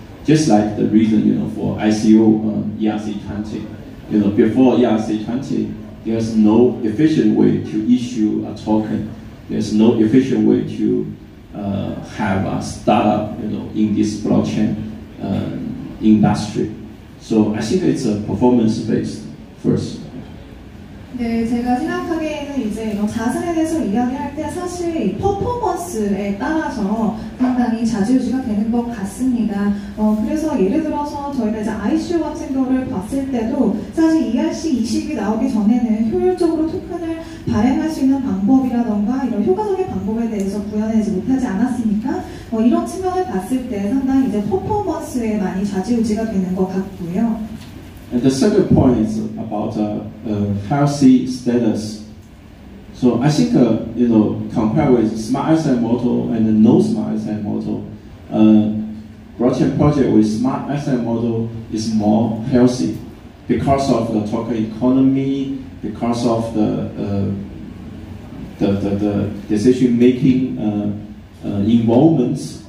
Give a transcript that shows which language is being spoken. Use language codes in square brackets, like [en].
[en] Just like the reason, for ICO ERC20. Before ERC20, there's no efficient way to issue a token. There's no efficient way to have a startup, in this blockchain industry. So I think it's a performance-based first. [ko] 네, 제가 생각하기에는 이제 이런 자산에 대해서 이야기할 때 사실 이 퍼포먼스에 따라서 상당히 좌지우지가 되는 것 같습니다. 그래서 예를 들어서 저희가 이제 ICO 같은 거를 봤을 때도 사실 ERC20이 나오기 전에는 효율적으로 토큰을 발행할 수 있는 방법이라던가 이런 효과적인 방법에 대해서 구현하지 못하지 않았습니까? 이런 측면을 봤을 때 상당히 이제 퍼포먼스에 많이 좌지우지가 되는 것 같고요. [en] And the second point is about healthy status. So I think compared with smart asset model and no smart asset model, blockchain project with smart asset model is more healthy because of the token economy, because of the decision making involvements.